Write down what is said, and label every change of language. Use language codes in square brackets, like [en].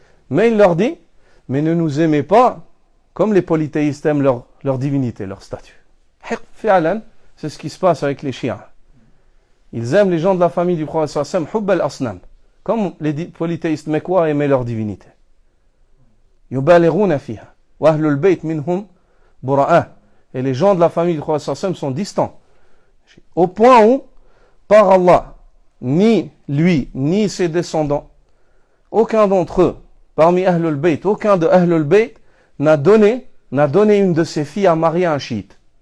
[fr] Mais il leur dit, mais ne nous aimez pas comme les polythéistes aiment leur divinité, leur statut. Fi'alan, c'est ce qui se passe avec les chiites. Ils aiment les gens de la famille du prophète sallallahu alayhi wa sallam, hubb al-asnam, comme les polythéistes mécois aimaient leur divinité. [ar] يبالغون فيها وأهل البيت منهم براء. [fr] Et les gens de la famille du prophète sallallahu alayhi wa sallam sont distants. Au point où, par Allah, ni lui, ni ses descendants, aucun d'entre eux, parmi Ahlul Bayt, aucun de Ahlul Bayt n'a donné une de ses filles à marier un chiite.